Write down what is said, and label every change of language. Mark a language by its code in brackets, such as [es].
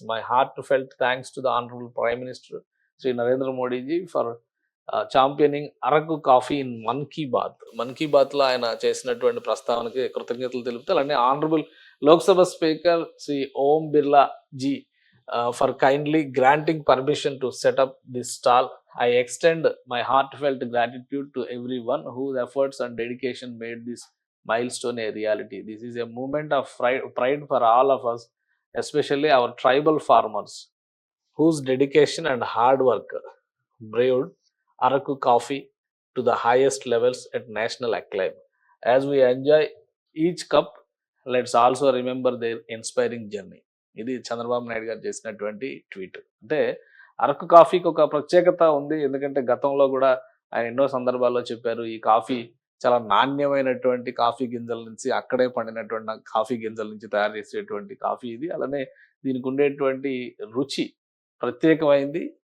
[en] My heart felt thanks to the honourable prime minister Shri Narendra Modiji for championing Araku coffee in Mann Ki Baat. [te] Mann Ki బాత్లో ఆయన చేసినటువంటి ప్రస్తావనకి కృతజ్ఞతలు తెలుపుతూ, అలానే [en] Honourable Lok Sabha speaker Shri Om Birla G for kindly granting permission to set up this stall. I extend my heartfelt gratitude to everyone whose efforts and dedication made this milestone a reality. This is a moment of pride for all of us, especially our tribal farmers, whose dedication and hard work brewed Araku coffee to the highest levels at national acclaim. As we enjoy each cup, let's also remember their inspiring journey. [te] ఇది చంద్రబాబు నాయుడు గారు చేసినటువంటి tweet. అంటే అరకు కాఫీకి ఒక ప్రత్యేకత ఉంది. ఎందుకంటే గతంలో కూడా ఆయన ఎన్నో సందర్భాల్లో చెప్పారు, ఈ కాఫీ చాలా నాణ్యమైనటువంటి కాఫీ గింజల నుంచి, అక్కడే పండినటువంటి కాఫీ గింజల నుంచి తయారు చేసేటువంటి కాఫీ ఇది. అలానే దీనికి ఉండేటువంటి రుచి ప్రత్యేకమైంది.